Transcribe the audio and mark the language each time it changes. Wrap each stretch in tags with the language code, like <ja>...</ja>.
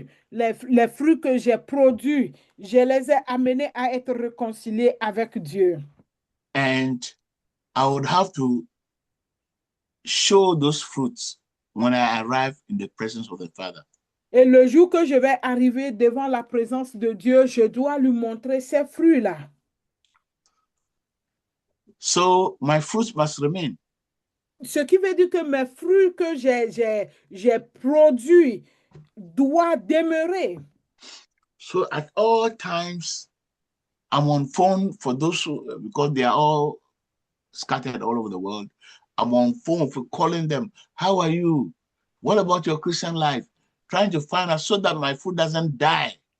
<fr>Les fruits que j'ai produits, je les ai amenés à être réconciliés avec Dieu.</fr> <en>And I would have to show those fruits when I arrive in the presence of the Father.</en> <fr>Et le jour que je vais arriver devant la présence de Dieu, je dois lui montrer ces fruits-là.</fr> <en>So my fruits must remain.</en> <fr>Ce qui veut dire que mes fruits que j'ai produits doivent demeurer.</fr> <en>So at all times, I'm on phone for those who, because they are all scattered all over the world. I'm on phone for calling them. How are you? What about your Christian life? Trying to find out so that my food doesn't die.</en>